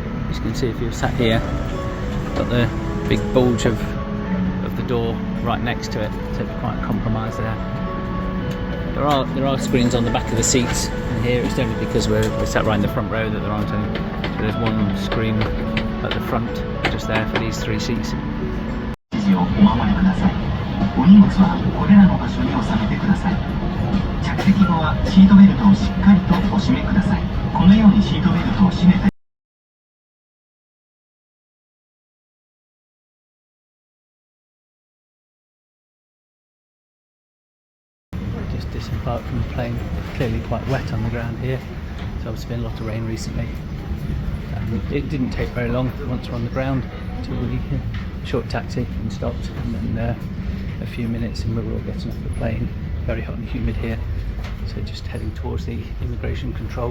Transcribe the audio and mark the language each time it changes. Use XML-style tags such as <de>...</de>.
<en>As you can see if you're sat here, got the big bulge of the door right next to it, so it's quite compromised there. There are screens on the back of the seats, and here it's only because we're sat right in the front row that there aren't any. So there's one screen at the front, just there for these 3 seats.</en> <ja>お荷物はこれらの場所に収めてください。着席後はシートベルトをしっかりとお締めください。このようにシートベルトを締めて</ja> <en>Just disembarked from the plane. Clearly quite wet on the ground here. There's obviously been a lot of rain recently. It didn't take very long once we're on the ground until we short taxi and stopped, and then a few minutes and we were all getting off the plane. Very hot and humid here, so just heading towards the immigration control.</en>